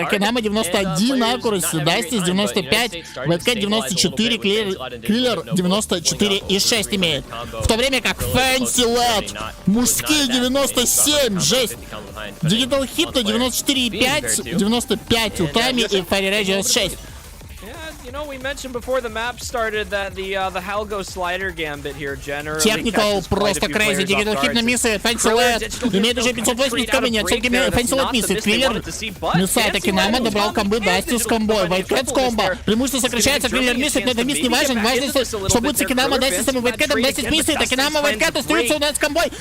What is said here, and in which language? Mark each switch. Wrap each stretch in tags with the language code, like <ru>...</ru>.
<ru>Акинама 91 аккураси, Дастис 95, Whitecat 94, Криллер 94,6 имеет. В то время как Фэнсилед мужские 97, жесть. Дигитал Хипно 94,5, 95 Утами и Ферри 96.</ru> <en>You know, we mentioned before the map started that the Halgo slider gambit here generally</en> <ru>Техникал просто</ru> <en>crazy.</en> <ru>Дигитал Хипно миссает. Фэнсилед имеет уже 580 комбо. Нет, все-таки Фэнсилед миссает. Криллер миссает. Акинама добрал комбы. Дастис с комбой. Whitecat с комбо. Преимущество сокращается. Криллер миссает, но это мисс не важен. Важно, что будет с Акинама, Дастисом и Whitecat. Дастис миссает. Акинама, Whitecat остаются у нас с комбой.</ru>